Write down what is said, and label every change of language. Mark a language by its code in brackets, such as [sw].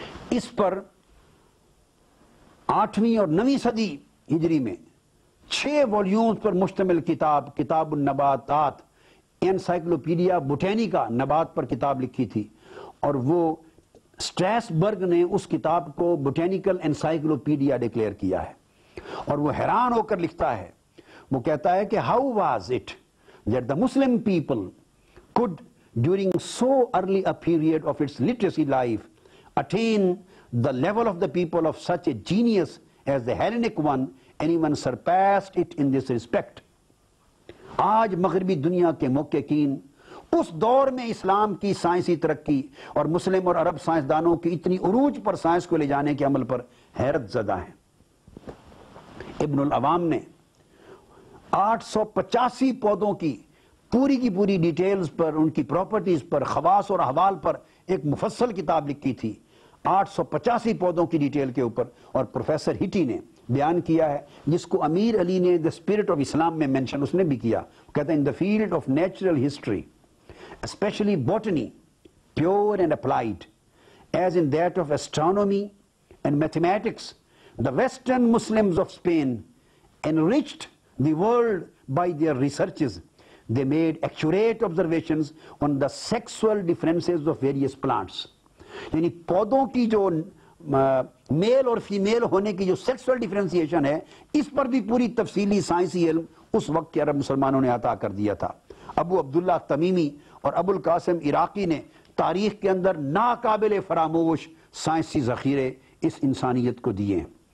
[ur] اس پر 8ویں اور 9ویں صدی ہجری میں 6 والیومز پر مشتمل کتاب النباتات، انسائکلوپیڈیا بوٹینیکا، نبات پر کتاب لکھی تھی، اور وہ سٹریسبرگ نے اس کتاب کو بوٹینیکل انسائکلوپیڈیا ڈکلیئر کیا ہے. اور وہ حیران ہو کر لکھتا ہے، وہ کہتا ہے کہ [en] how was it that the Muslim people could during so early a period of its literacy life attain the level of the people of such a genius as the Hellenic one, and even surpassed it in this respect. [ur] آج مغربی دنیا کے محققین اس دور میں اسلام کی سائنسی ترقی اور مسلم اور عرب سائنسدانوں کی اتنی عروج پر سائنس کو لے جانے کے عمل پر حیرت زدہ ہیں. ابن العوام نے 885 پودوں کی پوری ڈیٹیلز پر، ان کی پراپرٹیز پر، خواص اور احوال پر ایک مفصل کتاب لکھی تھی 885 پودوں کی ڈیٹیل کے اوپر، اور پروفیسر ہٹی نے بیان کیا ہے، جس کو امیر علی نے دی اسپرٹ آف اسلام میں مینشن اس نے بھی کیا. [en] کہتے ہیں in the field of natural history especially botany pure and applied as in that of astronomy and mathematics the Western Muslims of Spain enriched the world by their researches. They made accurate observations on the sexual differences of various plants. [ur] یعنی پودوں کی جو میل اور female ہونے کی جو sexual differentiation ہے، اس پر بھی پوری تفصیلی سائنسی علم اس وقت کے عرب مسلمانوں نے عطا کر دیا تھا. ابو عبداللہ تمیمی اور ابو القاسم عراقی نے تاریخ کے اندر ناقابل فراموش سائنسی ذخیرے اس انسانیت کو دیے ہیں.